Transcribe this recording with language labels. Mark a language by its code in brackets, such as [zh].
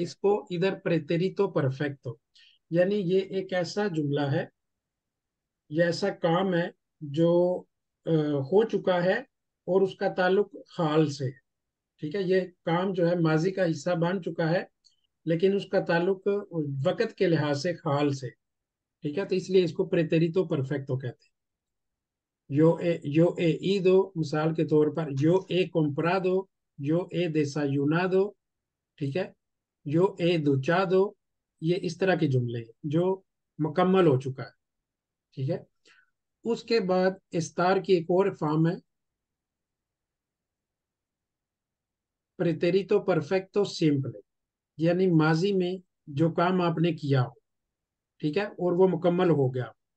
[hi] इसको इधर प्रेतेरितो परफेक्टो, यानी ये एक ऐसा जुमला है, ये ऐसा काम है जो अ, हो चुका है और उसका ताल्लुक हाल से है। ठीक है। ये काम जो है माजी का हिस्सा बन चुका है, लेकिन उसका ताल्लुक वक्त के लिहाज से हाल से। ठीक है। तो इसलिए इसको प्रेतेरितो परफेक्टो कहते हैं। [es] yo he ido, [hi] मिसाल के तौर पर [es] yo he comprado, yo he desayunado। [hi] ठीक है। [es] yo he duchado, [hi] ये इस तरह के जुमले हैं जो मुकम्मल हो चुका है। ठीक है। उसके बाद इस्तार की एक और फॉर्म है प्रेतेरितो परफेक्टो सिंपले, यानी माजी में जो काम आपने किया हो, ठीक है, और वो मुकम्मल हो गया।